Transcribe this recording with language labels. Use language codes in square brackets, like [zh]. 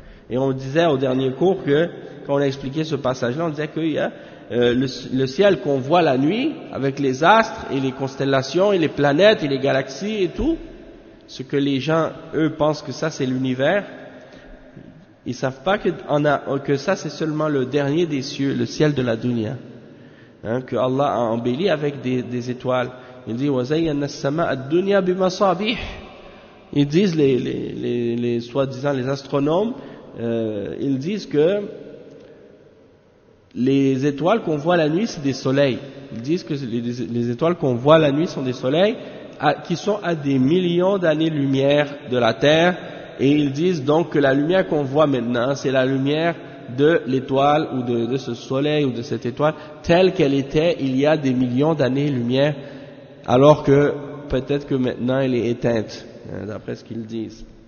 [fr] Et on disait au dernier cours que, quand on a expliqué ce passage-là, on disait qu'il y a le ciel qu'on voit la nuit, avec les astres et les constellations et les planètes et les galaxies et tout, ce que les gens, eux, pensent que ça c'est l'univers, ils savent pas que ça c'est seulement le dernier des cieux, le ciel de la dunya, que Allah a embelli avec des étoiles. Il dit [ar] وَزَيَّنَّا السَّمَاءَ الدُّنْيَا بِمَصَابِيحِ. [fr] Ils disent les soi-disant les astronomes, ils disent que les étoiles qu'on voit la nuit c'est des soleils. Ils disent que les étoiles qu'on voit la nuit sont des soleils qui sont à des millions d'années-lumière de la Terre, et ils disent donc que la lumière qu'on voit maintenant c'est la lumière de l'étoile ou de ce soleil ou de cette étoile telle qu'elle était il y a des millions d'années-lumière, alors que peut-être que maintenant elle est éteinte, d'après ce qu'ils disent.